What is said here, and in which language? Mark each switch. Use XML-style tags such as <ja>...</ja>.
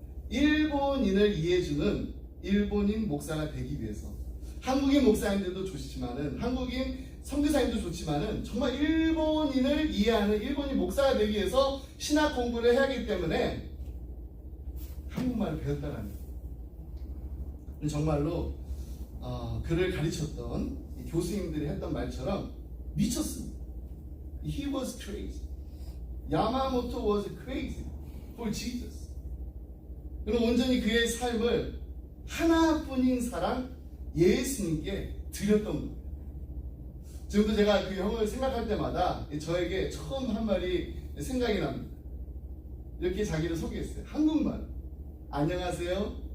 <ko>일본인을 이해해주는 일본인 목사가 되기 위해서, 한국인 목사님들도 좋지만은, 한국인 선교사님도 좋지만은, 정말 일본인을 이해하는 일본인 목사가 되기 위해서 신학 공부를 해야 하기 때문에 한국말을 배웠다라는 거예요. 정말로 그를 가르쳤던 교수님들이 했던 말처럼 미쳤습니다.</ko> <en>He was crazy. 야마모토 was crazy for Jesus.</en> <ko>그는 온전히 그의 삶을 하나뿐인 사랑 예수님께 드렸던 겁니다. 지금도 제가 그 형을 생각할 때마다 저에게 처음 한 말이 생각이 납니다. 이렇게 자기를 소개했어요. 한국말. 안녕하세요.</ko>